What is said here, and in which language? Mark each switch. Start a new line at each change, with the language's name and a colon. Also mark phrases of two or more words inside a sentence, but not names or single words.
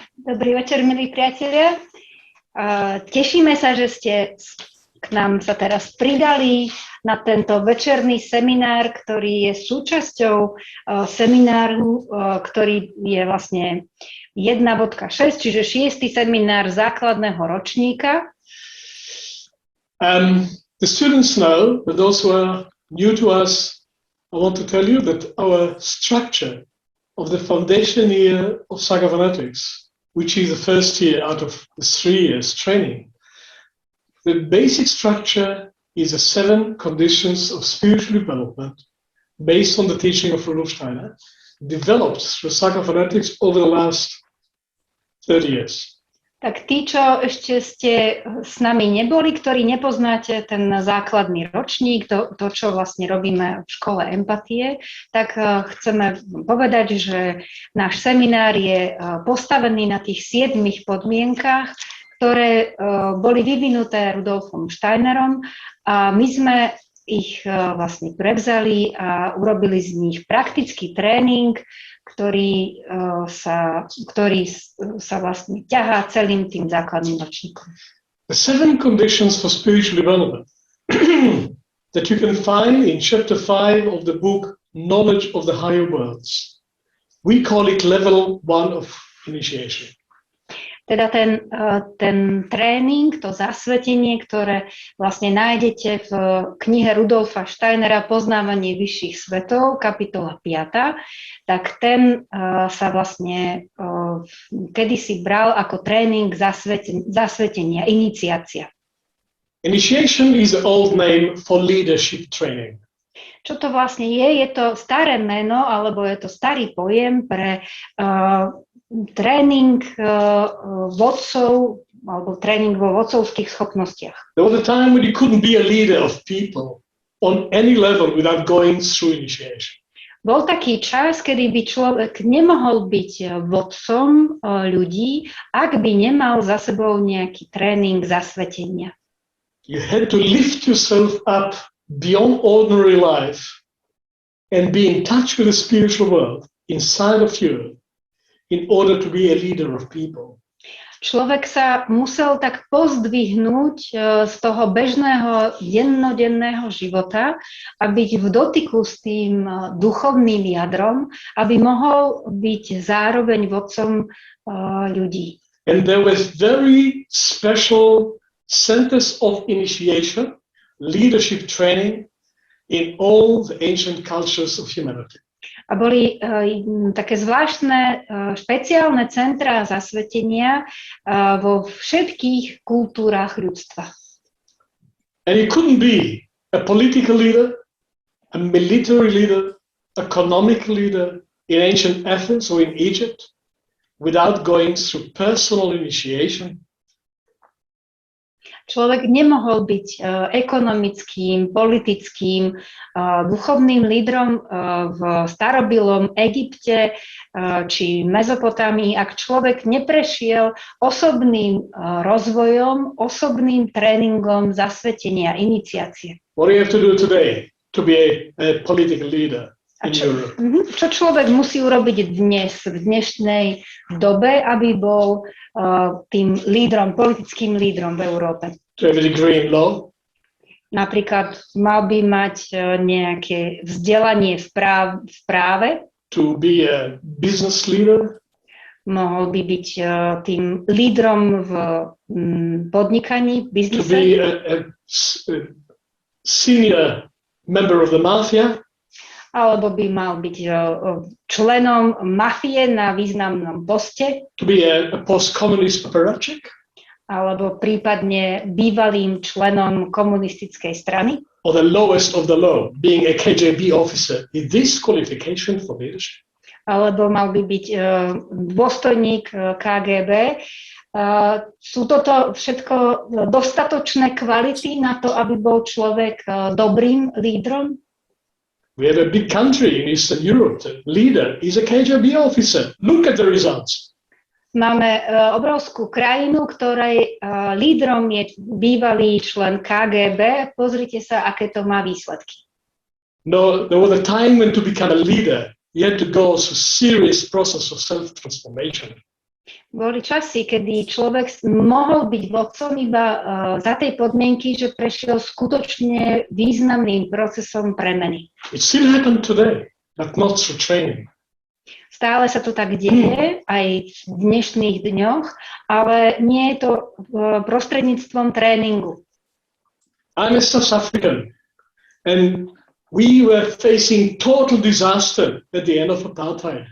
Slovak: Dobrý večer, milí priatelia. Tešíme sa, že ste k nám sa teraz pridali na tento večerný seminár, ktorý je súčasťou semináru, ktorý je vlastne 1.6, čiže 6. seminár základného ročníka.
English: The students know, but those who are new to us, I want to tell you that our structure of the foundation year of Psychophonetics, which is the first year out of the 3 years training, the basic structure is the 7 conditions of spiritual development based on the teaching of Rudolf Steiner, developed through Psychophonetics over the last 30 years.
Slovak: Tak tí, čo ešte ste s nami neboli, ktorí nepoznáte ten základný ročník, to čo vlastne robíme v škole empatie, tak chceme povedať, že náš seminár je postavený na tých 7 podmienkach, ktoré boli vyvinuté Rudolfom Steinerom a my sme ich vlastne prevzali a urobili z nich praktický tréning, ktorý sa vlastne ťahá celým tým základným ročníkom.
English: The 7 conditions for spiritual development that you can find in chapter 5 of the book Knowledge of the Higher Worlds. We call it level 1 of initiation.
Slovak: Teda ten tréning, to zasvetenie, ktoré vlastne nájdete v knihe Rudolfa Steinera Poznávanie vyšších svetov, kapitola 5, tak ten sa vlastne kedysi bral ako tréning zasvetenia, iniciácia.
English: Initiation is the old name for leadership training.
Slovak: Čo to vlastne je? Je to staré meno, alebo je to starý pojem pre tréning vodcov alebo tréning vo vodcovských schopnostiach.
English: There was a time when you couldn't be a leader of people on any level without going through initiation.
Slovak: Bol taký čas, kedy by človek nemohol byť vodcom ľudí, ak by nemal za sebou nejaký tréning zasvetenia.
English: You had to lift yourself up beyond ordinary life and be in touch with the spiritual world inside of you in order to be a leader of people.
Slovak: Človek sa musel tak pozdvihnúť z toho bežného dennodenného života a byť v dotyku s tým duchovným jadrom, aby mohol byť zároveň vodcom ľudí.
English: And there was very special centers of initiation, leadership training in all the ancient cultures of humanity.
Slovak: A boli také zvláštne špeciálne centrá zasvetenia vo všetkých kultúrách ľudstva.
English: And you couldn't be a political leader, a military leader, economic leader in ancient Athens or in Egypt without going through personal initiation.
Slovak: Človek nemohol byť ekonomickým, politickým, duchovným lídrom v starobilom Egypte či Mezopotámii, ak človek neprešiel osobným rozvojom, osobným tréningom zasvetenia, iniciácie.
English: What do you have to do today to be a political leader in Europe?
Slovak: Čo človek musí urobiť dnes, v dnešnej dobe, aby bol tým lídrom, politickým lídrom v Európe?
English: To have a degree in law.
Slovak: Napríklad mal by mať nejaké vzdelanie v práve.
English: To be a business leader.
Slovak: Mohol by byť tým lídrom v podnikaní, v biznise.
English: To be a senior member of the mafia.
Slovak: Alebo by mal byť členom mafie na významnom poste.
English: To be a post-communist apparatchik.
Slovak: Alebo prípadne bývalým členom komunistickej strany.
English: Or the lowest of the low, being a KGB officer. Is this qualification for leadership?
Slovak: Alebo mal by byť dôstojník KGB. Sú toto všetko dostatočné kvality na to, aby bol človek dobrým lídrom?
English: We have a big country in Eastern Europe. The leader is a KGB officer. Look at the results.
Slovak: Máme obrovskú krajinu, ktorej lídrom je bývalý člen KGB. Pozrite sa, aké to má výsledky.
English: No, there was a time when to become a leader, you had to go through a serious process of self-transformation.
Slovak: Boli časy, kedy človek mohol byť vodcom iba za tej podmienky, že prešiel skutočne významným procesom premeny.
English: It still happened today, but not through training.
Slovak: Stále sa to tak deje aj v dnešných dňoch, ale nie je to prostredníctvom tréningu.
English: I'm a South African, and we were facing total disaster at the end of apartheid.